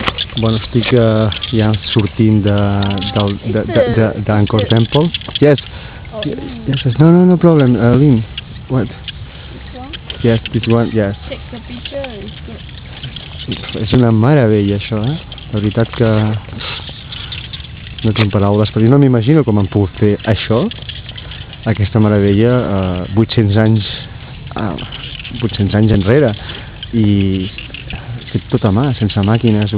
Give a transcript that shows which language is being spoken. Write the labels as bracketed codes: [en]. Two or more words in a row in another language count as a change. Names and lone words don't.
[ca] Bueno, estic ja sortint d'Angkor Temple. [en] Yes. Yes. No problem. Lynn, what? This one? Yes, this one. Yes. Take the picture. It's good. [ca] És una meravella, això, eh? La veritat que no tinc paraules, però jo no m'imagino com han pogut fer això, aquesta meravella, 800 anys enrere, i fet tot a mà, sense màquines.